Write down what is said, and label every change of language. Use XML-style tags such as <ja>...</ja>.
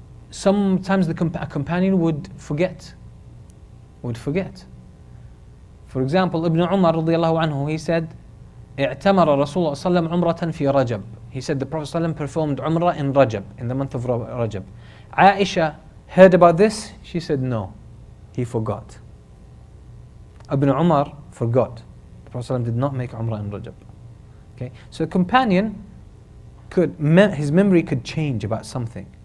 <en>Sometimes a companion would forget. For example, Ibn Umar radiallahu anhu, he said,</en> <ar>اعتمر رسول الله صلى الله عليه وسلم عمرة في رجب.</ar> <en>He said the Prophet ﷺ performed Umrah in Rajab, in the month of Rajab. Aisha heard about this, she said no, he forgot. Ibn Umar forgot. The Prophet ﷺ did not make Umrah in Rajab. Okay, so a companion his memory could change about something.</en>